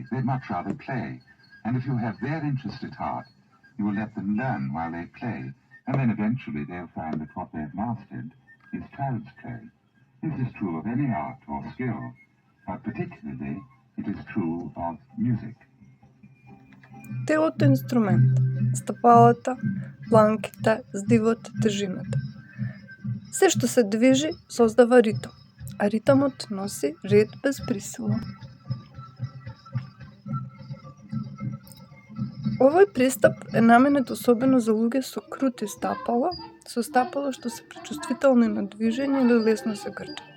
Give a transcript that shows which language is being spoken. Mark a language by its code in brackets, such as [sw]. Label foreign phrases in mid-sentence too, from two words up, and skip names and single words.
[en] They'd much rather play. And if you have their interest at heart, you will let them learn while they play. And then eventually they'll find that what they've mastered is child's play. This is true of any art or skill, but particularly it is true of music. [mk] Телото е инструмент. Стапалата, дланките, здивот, тежината. Се што се движи, создава ритам, а ритамот носи ред без присила. Овој пристап е наменет особено за луѓе со крути стапала, со стапала што се пречувствителни на движење или лесно се грчат.